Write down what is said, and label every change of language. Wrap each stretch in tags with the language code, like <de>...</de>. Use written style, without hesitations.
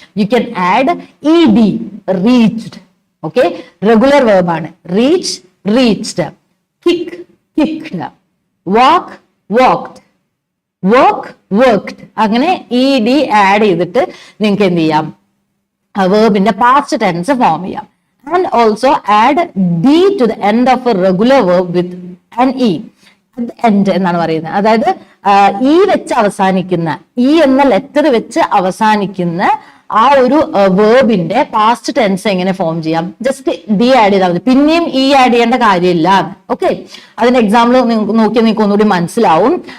<en>You can add ED, reached.</en> <ml>Okay, regular വേർബാണ്.</ml> <en>Reach, reached. Kick, kicked. Walk, walked. Work, worked.</en> <ml>അങ്ങനെ ED add ചെയ്തിട്ട് നിങ്ങൾക്ക് എന്ത് ചെയ്യാം? വേർബിന്റെ past tense form ചെയ്യാം.</ml> <en>And also add D to the end of a regular verb with an E. At the end</en> <ml>എന്നാണ് പറയുന്നത്. അതായത് E വെച്ച് അവസാനിക്കുന്ന, E എന്ന ലെറ്റർ വെച്ച് അവസാനിക്കുന്ന ആ ഒരു വേർബിന്റെ പാസ്റ്റ് ടെൻസ് എങ്ങനെ ഫോം ചെയ്യാം? ജസ്റ്റ് D ആഡ് ചെയ്താൽ മതി, പിന്നെയും E ആഡ് ചെയ്യേണ്ട കാര്യമില്ല. ഓക്കെ, അതിന്റെ എക്സാമ്പിൾ നോക്കിയാൽ നിങ്ങൾക്ക് ഒന്നുകൂടി മനസ്സിലാവും.</ml>